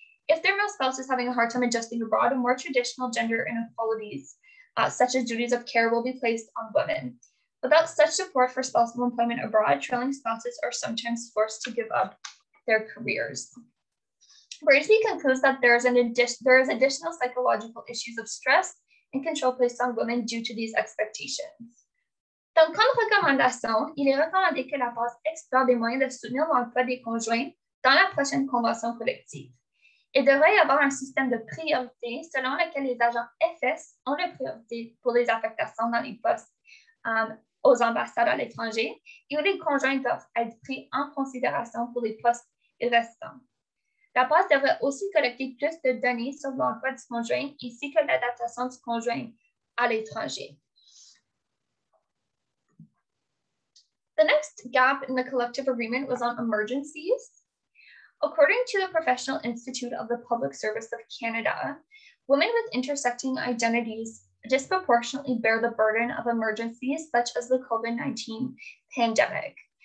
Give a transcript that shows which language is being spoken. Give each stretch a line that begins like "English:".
English: If their male spouse is having a hard time adjusting abroad, more traditional gender inequalities, such as duties of care, will be placed on women. Without such support for spousal employment abroad, trailing spouses are sometimes forced to give up their careers. Braisby concludes that there is additional psychological issues of stress and control placed on women due to these expectations.
French: Donc, comme recommandation, il est recommandé que la PAFSO explore des moyens de soutenir l'emploi des conjoints dans la prochaine convention collective. Il devrait y avoir un système de priorité selon lequel les agents FS ont la priorité pour les affectations dans les postes aux ambassades à l'étranger et où les conjoints doivent être pris en considération pour les postes restants. La PAFSO devrait aussi collecter plus de données sur l'emploi du conjoint ainsi que l'adaptation du conjoint à l'étranger.
English: The next gap in the collective agreement was on emergencies. According to the Professional Institute of the Public Service of Canada, women with intersecting identities disproportionately bear the burden of emergencies such as the COVID-19 pandemic.